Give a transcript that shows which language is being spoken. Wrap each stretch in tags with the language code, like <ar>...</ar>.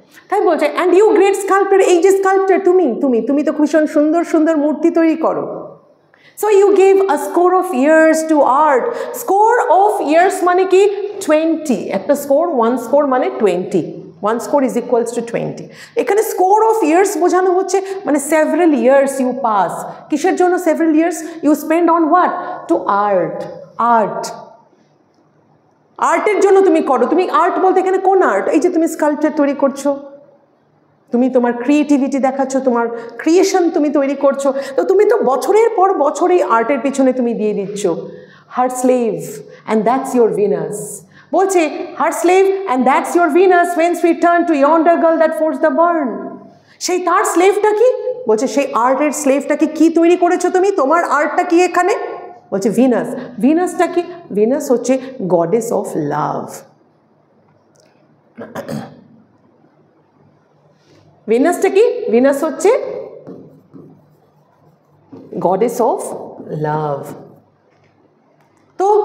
<bn>তাই বলছে and you great sculpture, এই যে স্কাল্পচার তুমি তুমি তুমি তো ভীষণ সুন্দর সুন্দর মূর্তি তৈরি করো।</bn> <en>So you gave a score of years to art. Score of years মানে কি? 20. একটা score, one score মানে 20, 1 score is equals to 20.</en> <bn>এখানে স্কোর অফ ইয়ার্স বোঝানো হচ্ছে মানে</bn> <en>Several years you pass.</en> <bn>কিসের জন্য</bn> <en>Several years you spend on what? To art.</en> <bn>Art, আর্টের জন্য তুমি করো। তুমি আর্ট বলতে এখানে কোন আর্ট? এই যে তুমি স্কাল্পচার তৈরি করছো, তুমি তোমার ক্রিয়েটিভিটি দেখাচ্ছ, তোমার ক্রিয়েশন তুমি তৈরি করছো, তো তুমি তো বছরের পর বছর এই আর্টের পিছনে তুমি দিয়ে দিচ্ছ।</bn> <en>Her slave and that's your Venus. বলছে her slave and that's your Venus whence we turn to yonder girl that forced the burn.</en> <bn>সেই তার স্লেভটা কি? বলছে সেই আর্টের স্লেভটাকে কি তৈরি করেছো তুমি? তোমার আর্টটা কি এখানে? বলছে ভিনাস। ভিনাসটা কি?</bn> <en>Venus হচ্ছে goddess of love. ভিনাসটা কি? ভিনাস হচ্ছে গডেস অফ লাভ। তো</en>